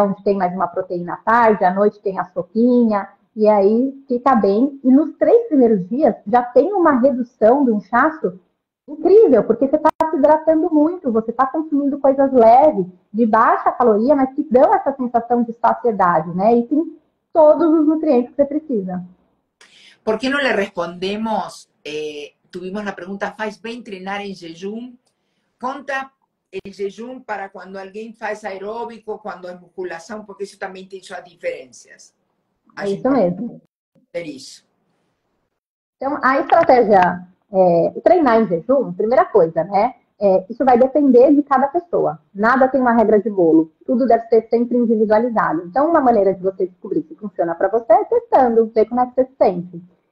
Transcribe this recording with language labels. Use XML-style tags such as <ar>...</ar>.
<pt>Onde tem mais uma proteína à tarde, à noite tem a sopinha, e aí fica bem. E nos 3 primeiros dias já tem uma redução do inchaço incrível, porque você está se hidratando muito, você está consumindo coisas leves, de baixa caloria, mas que dão essa sensação de saciedade, né? E tem todos os nutrientes que você precisa.</pt> <es>¿Por qué no le respondemos? Tuvimos la pregunta,</es> <pt>¿faz bem treinar</pt> <es>en jejum? Conta el jejum para cuando alguien</es> <pt>faz aeróbico,</pt> <es>cuando es musculación, porque eso también tiene sus diferencias.</es> <pt>É isso mesmo. É isso. Então, a estratégia, treinar em jejum, primeira coisa, né? Isso vai depender de cada pessoa. Nada tem uma regra de bolo. Tudo deve ser sempre individualizado. Então, uma maneira de você descobrir se funciona para você é testando, ver como é que você se sente.</pt>